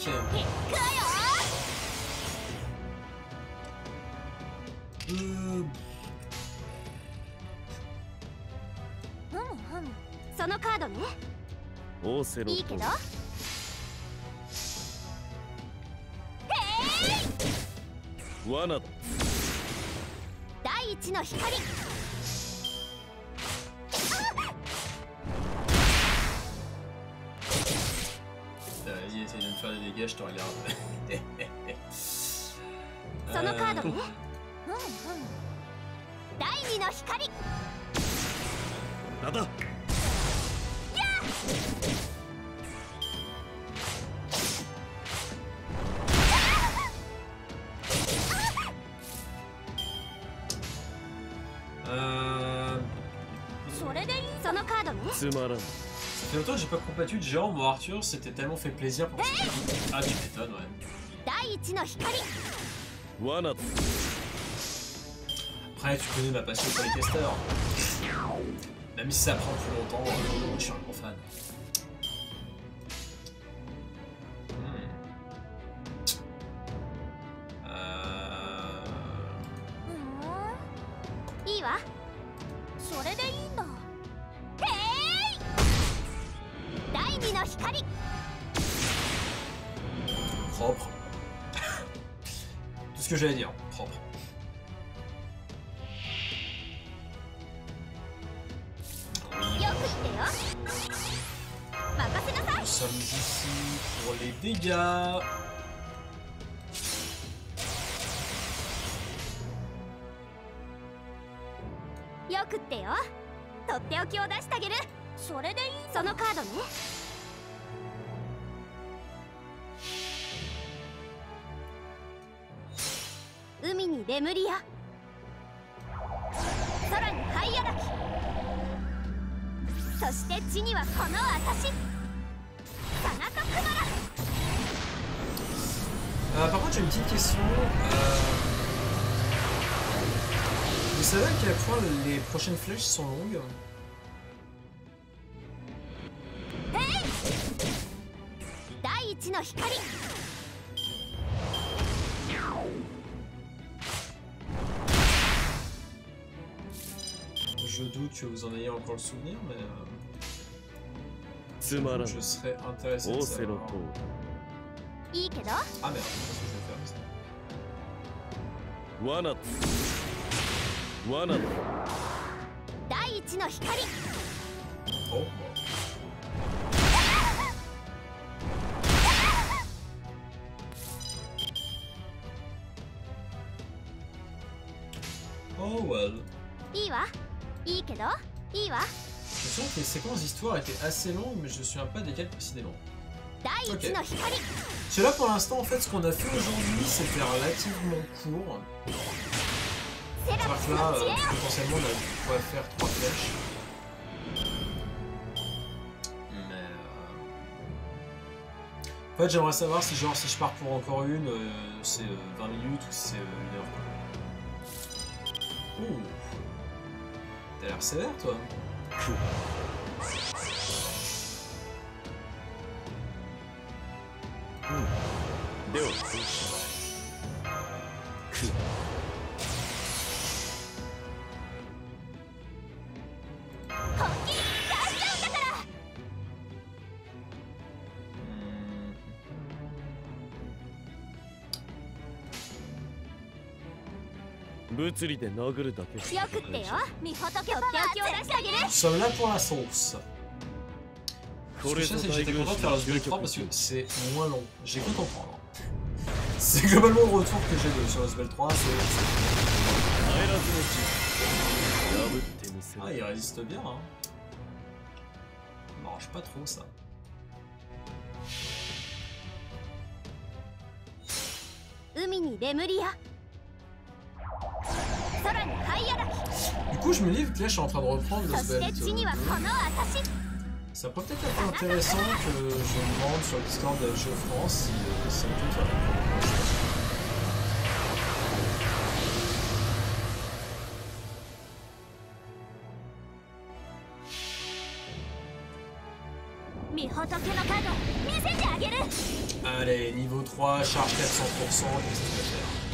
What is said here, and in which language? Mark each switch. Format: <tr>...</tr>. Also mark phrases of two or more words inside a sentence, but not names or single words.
<ja>行くわよ ふむふむそのカードねオーセロいいけど罠だ第一の光</ja> <fr>Vas-y, essaye de me faire des dégâts, je te regarde.</fr> <ja>そのカードねふむふむ第二の光なんだそれでいいそのカードねつまらん</ja> <fr>Ça fait longtemps que j'ai pas combattu de géant, moi Arthur, c'était tellement fait plaisir pour... Ah, tu m'étonnes, ouais.</fr> <ja>第一の光罠だ</ja> <fr>Après, tu connais ma passion pour les casters. Même si ça prend plus longtemps, je suis un gros fan. Hmm.</fr> <ja>いいわそれでいいんだへい第二の光</ja> <fr>Propre. Tout ce que j'allais dire, propre.</fr> <ja>よく言ってよ任せなさい</ja> <fr>Nous sommes ici pour les dégâts.</fr> <ja>よくってよとっておきを出してあげるそれでいいそのカードね海にレムリア空にハイアラキそして地にはこの私サナトクマラ</ja> <fr>Par contre, j'ai une petite question. Vous savez à quel point les prochaines flèches sont longues?</fr> <ja>第一の光</ja> <fr>Je doute que vous en ayez encore le souvenir, mais</fr> <ja>つまらん</ja> <fr>je serais intéressé</fr> <ja>オ</ja> <fr>de</fr> <ja>ーセロ</ja> <fr>savoir.</fr> <ja>といいけど</ja> <fr>Ah merde, qu'est-ce que je vais faire ça?</fr> <ja>罠だ罠だ第一の光</ja> <fr>Oh, bon.</fr> <en>Oh well.</en> <ja>いいわいいけどいいわ</ja> <fr>Je sens que les séquences d'histoire étaient assez longues, mais je me souviens pas desquelles précisément.</fr> <ja>第一の光</ja> <fr>Parce que là, pour l'instant, en fait, ce qu'on a fait aujourd'hui, c'était relativement court.</fr> <ja>セラ</ja> <fr>C'est-à-dire</fr> <ja>ピス</ja> <fr>que là,</fr> <ja>の知恵</ja> <fr>potentiellement, on pourrait faire 3 flèches. Mais... En fait, j'aimerais savoir si, genre, si je pars pour encore une, c'est 20 minutes ou si c'est 1 heure. Ouh. T'as l'air sévère, toi.</fr> <ja>ではどうし本気出しちゃうんだから。物理で殴るだけよくってよ、みほとけパワーを出してあげる。</ja> <fr>Nous sommes là pour la sauce. Ce</fr> <ja>こ</ja> <fr>que</fr> <ja>れ</ja> <fr>je sais,</fr> <ja>ぞ</ja> <fr>c'est que</fr> <ja>大</ja> <fr>j'étais</fr> <ja>軍</ja> <fr>content de</fr> <ja>師</ja> <fr>faire</fr> <ja>の</ja> <fr>la</fr> <ja>究</ja> <fr>Smash 3</fr> <ja>極</ja> <fr>parce que c'est moins long. J'ai cru comprendre. C'est globalement le retour que j'ai sur Spell 3, c'est...</fr> <ja>帰らずの地破ってみせる</ja> <fr>Ah, il résiste bien, hein. Ça m'arrange pas trop, ça.</fr> <ja>海にレムリア、空にハイアラキ、</ja> <fr>Du coup, je me dis que là, je suis en train de reprendre le</fr> <ja>そして</ja> <fr>Spell</fr> <ja>地にはこの私。</ja> <fr>Ça pourrait peut-être être intéressant que je me rende sur le Discord de GeoFrance si ça me fait faire. Allez, niveau 3, charge 400%, qu'est-ce que tu vas faire?</fr>